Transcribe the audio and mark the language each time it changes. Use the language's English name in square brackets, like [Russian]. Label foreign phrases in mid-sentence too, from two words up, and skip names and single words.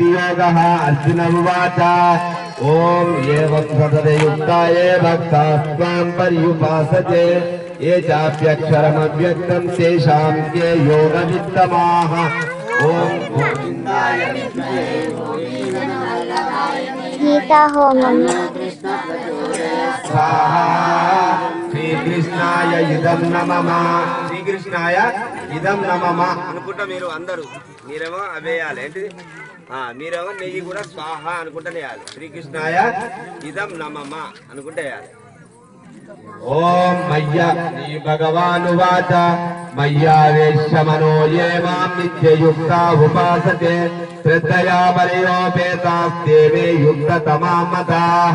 [Sanskrit] योगः अर्जुन उवाच ओम ये वक्तदयुक्ताये भक्तास्त्वां पर्युपासते ये चाप्यक्षरमव्यक्तं तेषां के योगवित्तमाः ओम गोविन्दाय विद्महे [Telugu] गीता होमము. [Sanskrit] स्वाहा శ్రీకృష్ణాయ ఇదం నమః శ్రీకృష్ణాయ ఇదం నమః అనుకుంటా. [Telugu] మీరు అందరూ మీరేమో అవేయాలి ఏంటిది, మీరేమో నెయ్యి కూడా స్వాహ అనుకుంటానే వేయాలి. [Sanskrit] శ్రీకృష్ణాయ ఇదం నమః [Telugu] అనుకుంటే వేయాలి. [Sanskrit] ఓం మయ్య శ్రీ భగవానువాచ మయ్యావేశ్య మనో యే మాం నిత్యయుక్తా ఉపాసతే శ్రద్ధయా పరియోపేతాస్తే మే యుక్తతమా మతాః.